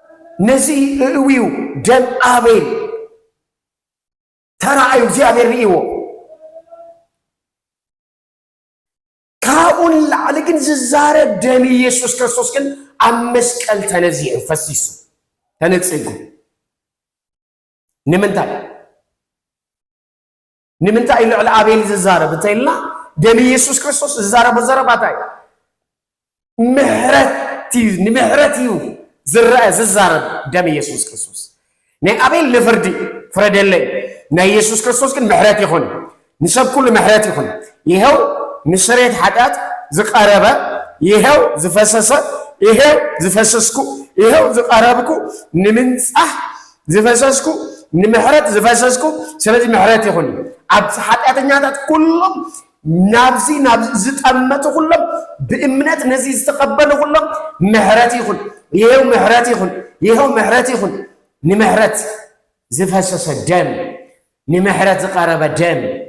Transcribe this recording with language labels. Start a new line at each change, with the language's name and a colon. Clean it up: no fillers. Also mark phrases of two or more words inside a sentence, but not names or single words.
Tigrinya: ነዚህ እዊው ደም አቤል ተራእዩ እግዚአብሔር ሪእዎ ካኡን ላዕሊ ግን ዝዛረብ ደም ኢየሱስ ክርስቶስ ግን ኣብ መስቀል ተነዚዑ ፈሲሱ ተነጽጉ ንምንታይ ልዕሊ አቤል ዝዛረብ እንተይልና ደም ኢየሱስ ክርስቶስ ዝዛረብ ዘረባታይ ምሕረት እዩ ዝዛረብ ደም ኢየሱስ ክርስቶስ ናይ አቤል ለፍርዲ ፍረደለይ ናይ ኢየሱስ ክርስቶስ ግን ምሕረት ይኹን ንሰብ ኩሉ ምሕረት ይኹን ይሄው ንስሬት ኃጢአት ዝቀረበ ይሄው ዝፈሰሰ ይሄው ዝፈሰስኩ ይሄው ዝቀረብኩ ንምንጻህ ዝፈሰስኩ ንምሕረት ዝፈሰስኩ ስለዚህ ምሕረት ይኹን ኣብ ኃጢአተኛታት ኩሎም ናብዚ ዝጠመቱ ኩሎም ብእምነት ነዚ ዝተቀበሉ ኩሎም ምሕረት ይኹን ይሄው ምሕረት ይኹን ይሄው ምሕረት ይኹን ንምሕረት ዝፈሰሰ ደም ንምሕረት ዝቀረበ ደም